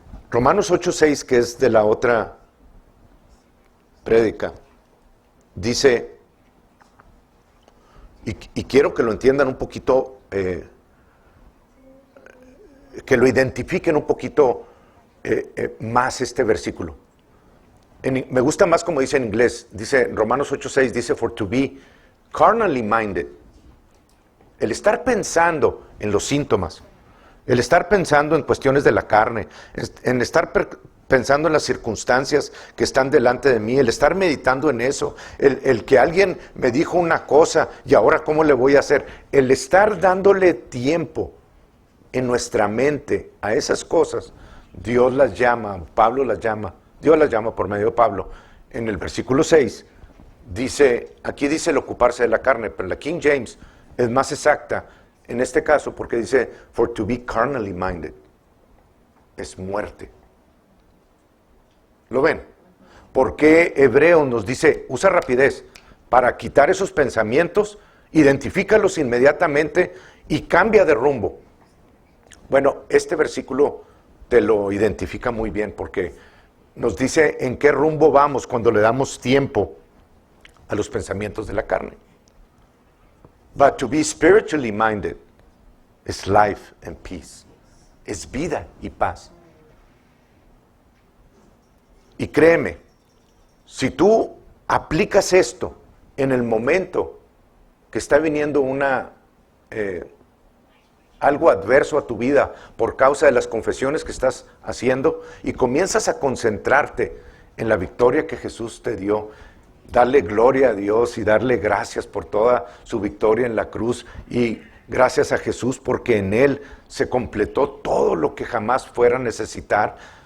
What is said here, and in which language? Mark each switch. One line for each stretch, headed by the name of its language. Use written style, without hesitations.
Spanish: Romanos 8:6, que es de la otra prédica, dice, y quiero que lo entiendan un poquito, que lo identifiquen un poquito más este versículo. Me gusta más como dice en inglés. Dice Romanos 8:6, dice,
English: for to be carnally minded.
Spanish: El estar pensando en los síntomas, el estar pensando en cuestiones de la carne, en estar pensando en las circunstancias que están delante de mí, el estar meditando en eso, el que alguien me dijo una cosa y ahora cómo le voy a hacer, el estar dándole tiempo en nuestra mente a esas cosas, Dios las llama, Dios las llama por medio de Pablo. En el versículo 6, aquí dice el ocuparse de la carne, pero en la King James es más exacta en este caso porque dice,
English: for to be carnally minded,
Spanish: es muerte. ¿Lo ven? ¿Por qué Hebreos nos dice, usa rapidez para quitar esos pensamientos, identifícalos inmediatamente y cambia de rumbo? Bueno, este versículo te lo identifica muy bien porque nos dice en qué rumbo vamos cuando le damos tiempo a los pensamientos de la carne.
English: But to be spiritually minded is life and peace.
Spanish: Es vida y paz. Y créeme, si tú aplicas esto en el momento que está viniendo algo adverso a tu vida por causa de las confesiones que estás haciendo y comienzas a concentrarte en la victoria que Jesús te dio, darle gloria a Dios y darle gracias por toda su victoria en la cruz y gracias a Jesús porque en Él se completó todo lo que jamás fuera a necesitar.